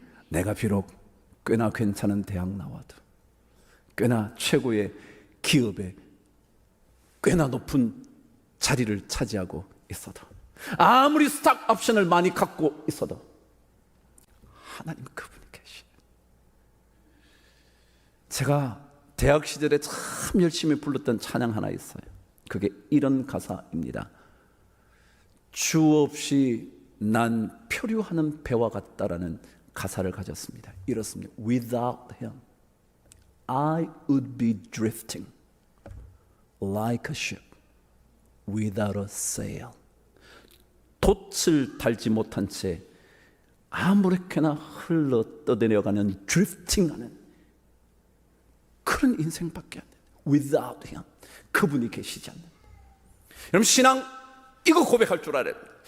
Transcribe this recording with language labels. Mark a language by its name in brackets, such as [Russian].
[Korean] 내가 비록 꽤나 괜찮은 대학 나와도, 꽤나 최고의 기업에 꽤나 높은 자리를 차지하고 있어도, 아무리 스탁 옵션을 많이 갖고 있어도 하나님 그분이 계시. 제가 대학 시절에 참 열심히 불렀던 찬양 하나 있어요. 그게 이런 가사입니다. 주 없이 난 표류하는 배와 같다라는 가사를 가졌습니다. 이렇습니다. [English] Without him, I would be drifting like a ship without a sail. [Korean] 돛을 달지 못한 채 아무렇게나 흘러 떠내려가는 드리프팅하는 그런 인생밖에 안 돼. [English] Without Him, [Korean] 그분이 계시지 않는. 여러분, 신앙 이거 고백할 줄 알아야 돼.